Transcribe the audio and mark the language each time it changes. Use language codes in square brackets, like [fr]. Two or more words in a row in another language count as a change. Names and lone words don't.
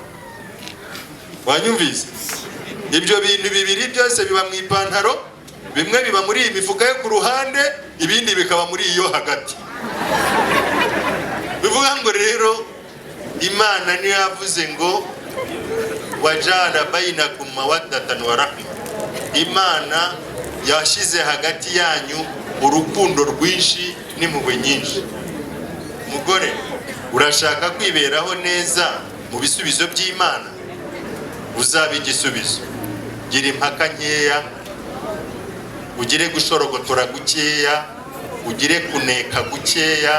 [rw] Wanyumvise? Ibyo bintu bibiri byose biba mu ipantaro, bimwe biba muri iyi mifuka yo ku ruhande, ibindi bikaba muri iyo hagati. Bivuga ngo rero Imana niyo yavuze ngo [ar] وجعل بينكم مودة ورحمة. [rw] Imana yashize hagati yanyu urukundo rwinshi n'impuhwe nyinshi. Mugore urashaka kwiberaho neza mu bisubizo by'Imana, uzaba igisubizo. Gira impaka nkeya, ugire gushorogotora gukeya, ugire kuneka gukeya.